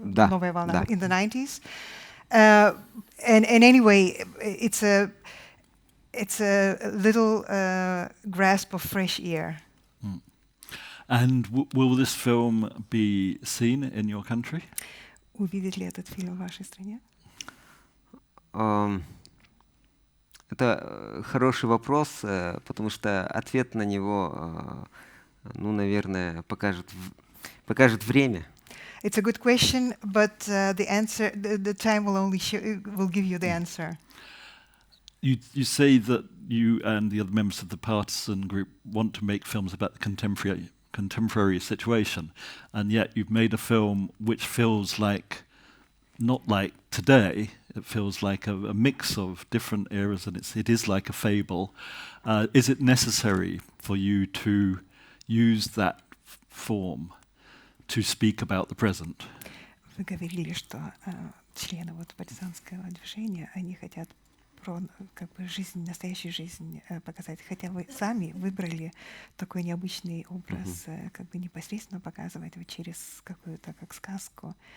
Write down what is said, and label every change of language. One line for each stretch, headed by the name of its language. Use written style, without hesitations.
Russian: Новая волна,
English: in the 90s. And anyway, it's a little grasp of fresh air. And will this film be seen in your country?
Russian: Увидит ли этот фильм в вашей стране? Это хороший вопрос, потому что ответ на него, ну, наверное, покажет время.
English: It's a good question, but the answer, the time will only will give you the answer. You say that you and the other members of the partisan group want to make films about the contemporary situation, and yet you've made a film which feels like, not like today, it feels like a mix of different eras, and it is like a fable. Is it necessary for you to use that form to speak about the present?
Russian: Вы говорили, что члены вот партизанского движения, они хотят про как бы жизнь, настоящую жизнь показать, хотя вы сами выбрали такой необычный образ, как бы непосредственно показывать его через какую-то как сказку.